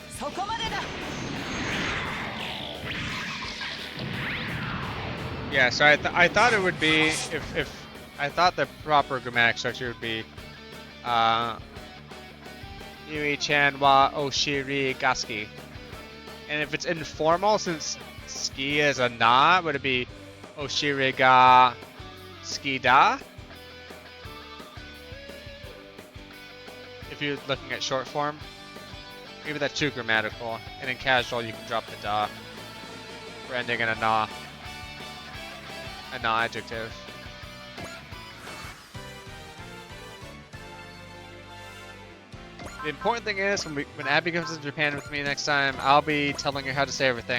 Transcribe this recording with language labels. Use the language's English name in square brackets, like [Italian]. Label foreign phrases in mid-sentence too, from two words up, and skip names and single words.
[Japanese] こまでだ [English] Yeah, so I thought it would be if I thought the proper grammatic structure would be [Japanese] ゆいちゃんはお尻が好き. [English] And if it's informal, since ski is a na, would it be [Japanese] お尻が好きだ? [English] If you're looking at short form, maybe that's too grammatical. And in casual, you can drop the da for ending in a na. A na adjective. The important thing is, when Abby comes to Japan with me next time, I'll be telling her how to say everything.